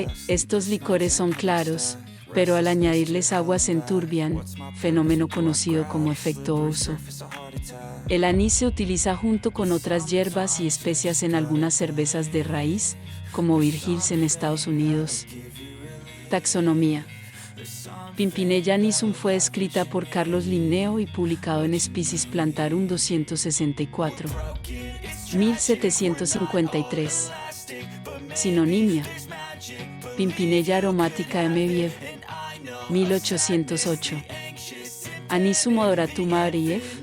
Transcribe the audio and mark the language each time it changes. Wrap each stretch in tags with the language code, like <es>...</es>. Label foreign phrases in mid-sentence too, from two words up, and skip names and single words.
<es>Estos licores son claros, pero al añadirles agua se enturbian, fenómeno conocido como efecto ouzo. El anís se utiliza junto con otras hierbas y especias en algunas cervezas de raíz, como Bear Hills en Estados Unidos. Taxonomía. Pimpinella anisum fue escrita por Carlos Linneo y publicado en Species Plantarum 264. 1753. Sinonimia. Pimpinella aromática M. 1808. Anisum odoratum Abriev.</es>